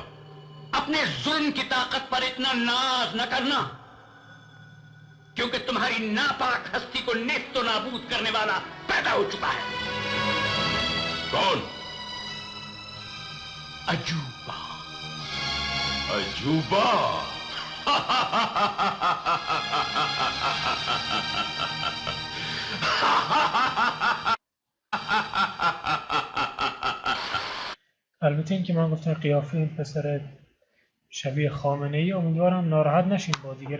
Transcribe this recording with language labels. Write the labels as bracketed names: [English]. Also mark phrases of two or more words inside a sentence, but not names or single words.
[Hindi] अपने जुल्म की ताकत पर इतना नाज न करना, क्योंकि तुम्हारी नापाक हस्ती को नेस्तो नाबूद करने वाला पैदा हो चुका है। कौन? अजूबा। अजूबा? [Persian] البته این که من گفتم قیافه این پسر شبیه خامنه ای، امیدوارم ناراحت نشین بازیگر.